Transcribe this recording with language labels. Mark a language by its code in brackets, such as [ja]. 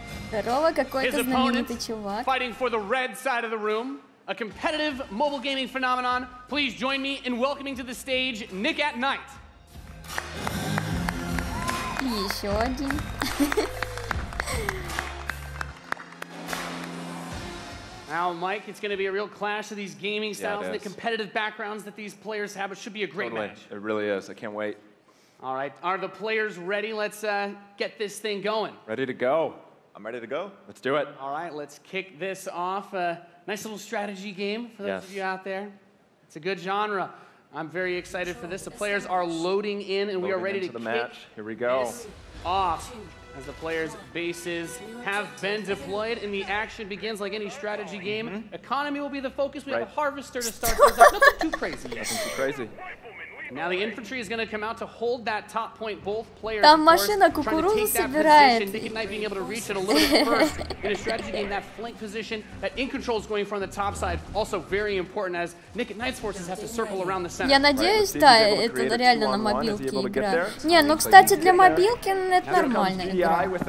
[ru] Здорово, какой-то знаменитый чувак. [en] Fighting for the red side of the room, a competitive mobile gaming phenomenon. Please join me in welcoming to the stage Nick at Night. [ru] И еще один. [en] Now, Mike, it's going to be a real clash of these gaming styles and the competitive backgrounds that these players have. It should be a great match. It really is. I can't wait. All right. Are the players ready? Let's get this thing going. Ready to go. I'm ready to go. Let's do it. All right. Let's kick this off. Nice little strategy game for those of you out there. It's a good genre. I'm very excited for this. The players are loading in, and we are ready to kick match. Here we go. This off. As the players' bases have been deployed and the action begins like any strategy game. Economy will be the focus. We have a harvester to start things off. Nothing too crazy yet. Nothing too crazy. Now the infantry is going to come out to hold that top point. Both players, [ru] Там машина кукурузу собирает. [en] Nick Knight being able to reach it a little bit first in a strategy game. That flank position that In Control is going from the top side, also very important as Nick Knight's forces have to circle around the center. [ru] Я надеюсь, да, это реально на мобилке игра. Не, ну кстати для мобилки это нормальная игра.